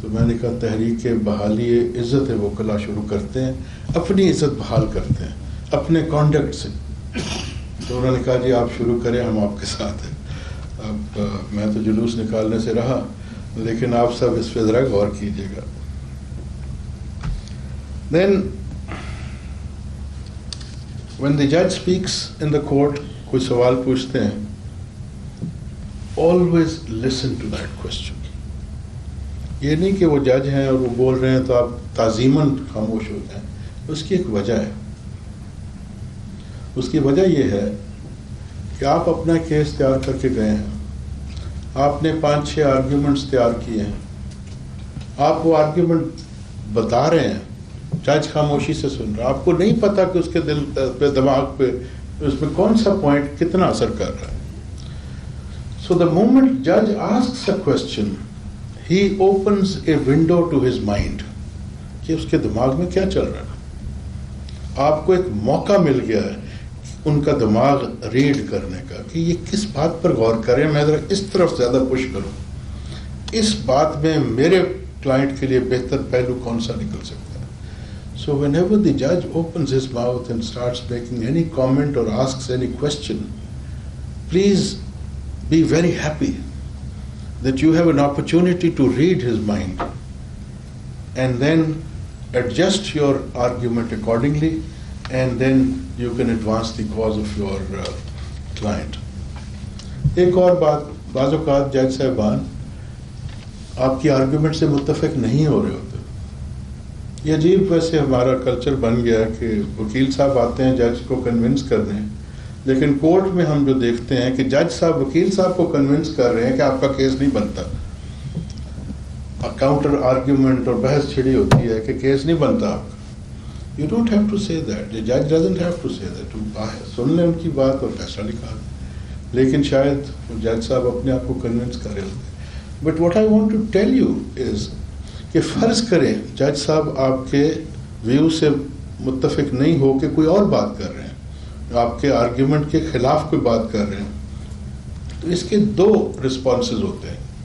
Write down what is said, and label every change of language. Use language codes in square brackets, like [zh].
[ur] تو میں نے کہا تحریک بحالی عزت وکلاء شروع کرتے ہیں, اپنی عزت بحال کرتے ہیں اپنے کانڈکٹ سے. تو انہوں نے کہا جی آپ شروع کریں, ہم آپ کے ساتھ ہیں. اب میں تو جلوس نکالنے سے رہا, لیکن آپ سب اس پہ ذرا غور کیجیے گا. [en] Then when the judge speaks in the court, [ur] کوئی سوال پوچھتے ہیں, [en] always listen to that question. [ur] یہ نہیں کہ وہ جج ہیں اور وہ بول رہے ہیں تو آپ تعظیماً خاموش ہو جائیں. اس کی ایک وجہ ہے. اس کی وجہ یہ ہے کہ آپ اپنا کیس تیار کر کے گئے ہیں, آپ نے 5-6 آرگیومنٹس تیار کیے ہیں, آپ وہ آرگیومنٹ بتا رہے ہیں, جج خاموشی سے سن رہا, آپ کو نہیں پتا کہ اس کے دل پہ, دماغ پہ اس میں کون سا پوائنٹ کتنا اثر کر رہا ہے. [en] So the moment judge asks a question, he opens a window to his mind [ur] کہ اس کے دماغ میں کیا چل رہا ہے. آپ کو ایک موقع مل گیا ہے ان کا دماغ ریڈ کرنے کا کہ یہ کس بات پر غور کریں, میں ذرا اس طرف زیادہ پش کروں, اس بات میں میرے کلائنٹ کے لیے بہتر پہلو کون سا نکل سکتا ہے. [en] So whenever the judge opens his mouth and starts making any comment or asks any question, please be very happy that you have an opportunity to read his mind and then adjust your argument accordingly, and then you can advance the cause of your client. [ur] ایک اور بات, بعض اوقات جج صاحبان آپ کی argument سے متفق نہیں ہو رہے ہوتے. یہ عجیب ویسے ہمارا کلچر بن گیا کہ وکیل صاحب آتے ہیں جج کو کنونس کر دیں, لیکن کورٹ میں ہم جو دیکھتے ہیں کہ جج صاحب وکیل صاحب کو کنونس کر رہے ہیں کہ آپ کا کیس نہیں بنتا. کاؤنٹر آرگیومنٹ اور بحث چھڑی ہوتی ہے کہ کیس نہیں بنتا آپ کا. [en] You don't have to say that. The judge doesn't have to say that. [ur] سن لیں ان کی بات اور فیصلہ نکال دیں. لیکن شاید جج صاحب اپنے آپ کو کنونس کر رہے ہوتے ہیں. [en] But what I want to tell you is [ur] کہ فرض کریں جج صاحب آپ کے ویو سے متفق نہیں ہو کہ کوئی اور بات کر رہے ہیں, آپ کے آرگیومنٹ کے خلاف کوئی بات کر رہے ہیں, تو اس کے 2 رسپانسز ہوتے ہیں.